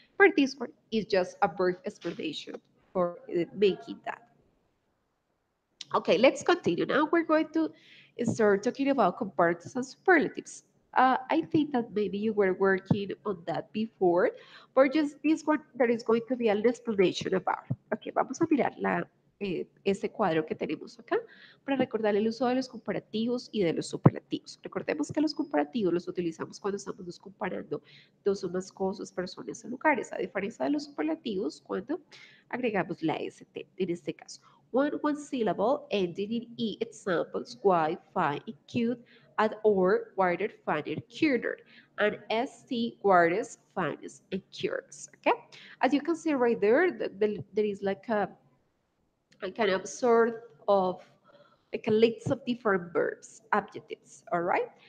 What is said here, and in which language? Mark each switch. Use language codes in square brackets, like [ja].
[en] But this one is just a brief explanation for making that. Okay, let's continue. Now we're going to start talking about comparatives and superlatives. I think that maybe you were working on that before, but just this one there is going to be an explanation about. [es] Okay, vamos a mirar este cuadro que tenemos acá para recordar el uso de los comparativos y de los superlativos. Recordemos que los comparativos los utilizamos cuando estamos nos comparando dos o más cosas, personas o lugares, a diferencia de los superlativos cuando agregamos la ST en este caso. [en] One syllable ending in E examples wide, fine, and cute, add or, wider, finer, cuter, and ST, widest, finest, and curious. Okay? As you can see right there, there is like a kind of sort of like a list of different verbs, adjectives, all right?